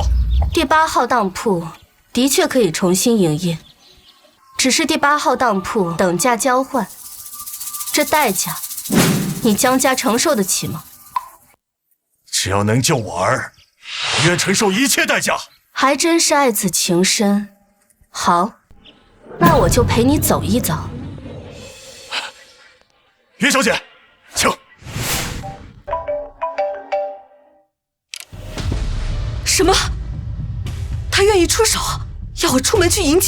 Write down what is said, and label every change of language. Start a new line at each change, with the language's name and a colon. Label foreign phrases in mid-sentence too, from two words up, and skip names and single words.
Chinese: 第8號當鋪的確可以重新營業，只是第8號當鋪等價交換，這代價你江家承受得起嗎？只要能救我兒，我願承受一切代價。還真是愛子情深。好，那我就陪你走一遭。雲小姐，請。什麼？他願意出手，要我出門去迎接？